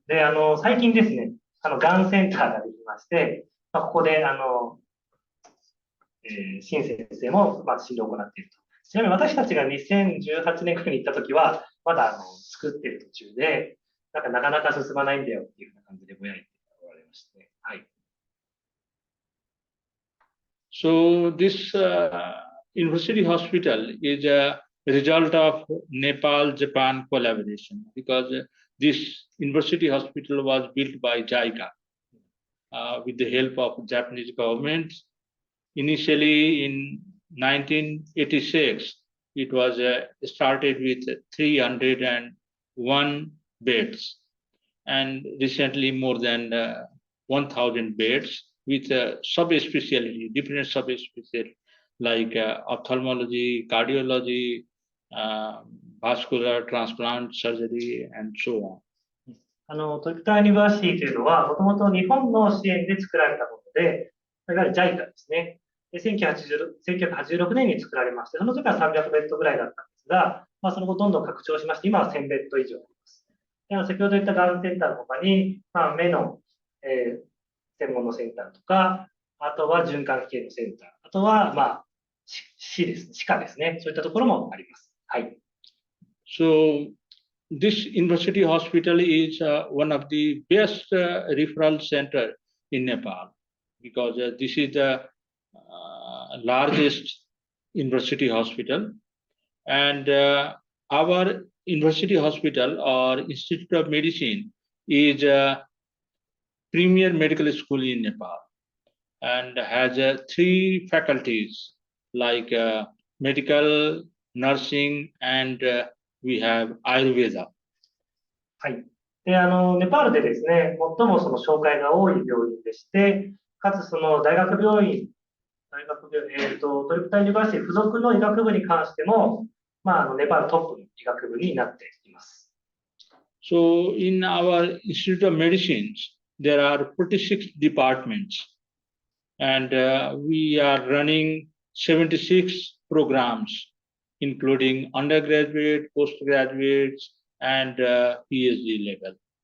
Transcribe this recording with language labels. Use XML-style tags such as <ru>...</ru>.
<ja>で、最近ですね、がんセンターができまして、ここで、新先生も、診療を行っていると。ちなみに私たちが2018年くらいに行ったときは、まだ作っている途中で、なかなか進まないんだよっていうような感じでぼやいておられまして、はい。</ja> <en>So this university hospital is a result of Nepal-Japan collaboration, because this university hospital was built by JICA with the help of Japanese government. Initially in 1986, it was started with 301 beds, and recently more than 1,000 beds with subspecialty, different subspecialty like ophthalmology, cardiology, vascular transplant surgery, and so on.</en> <ja>トリプタユニバーシティというのは、もともと日本の支援で作られたもので、いわゆる JICA ですね。で1986年に作られまして、その時は300ベッドぐらいだったんですが、その後どんどん拡張しまして、今は1000ベッド以上あります。先ほど言ったがんセンターの他に、目の、専門のセンターとか、あとは循環器系のセンター、あとは、歯ですね、歯科ですね。そういったところもあります。はい。</ja> <en>So, this university hospital is one of the best referral center in Nepal because this is the largest university hospital, and our university hospital or Institute of Medicine is a premier medical school in Nepal and has three faculties like medical, nursing, and we have Ayurveda.</en> <ja>はい。で、ネパールでですね、最もその紹介が多い病院でして、かつその大学病院、トリプタユニバーシティ付属の医学部に関しても、ネパールトップの医学部になっています。</ja> <en>So, in our Institute of Medicine, there are 46 departments, and we are running 76 programs, including undergraduate, postgraduates, and PhD level.</en>